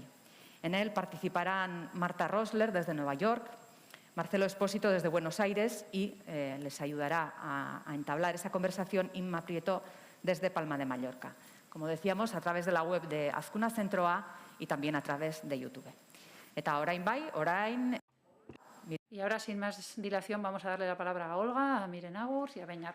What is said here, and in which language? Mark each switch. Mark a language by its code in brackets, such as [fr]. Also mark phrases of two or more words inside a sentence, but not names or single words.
[es] En él participarán Marta Rosler desde Nueva York, Marcelo Espósito desde Buenos Aires y les ayudará a entablar esa conversación Inma Prieto desde Palma de Mallorca. Como decíamos, a través de la web de Azkuna Zentroa y también a través de YouTube. [eu] Eta orain bai, orain... [es] Y ahora, sin más dilación, vamos a darle la palabra a Olga, a Miren Agur y a Beñat.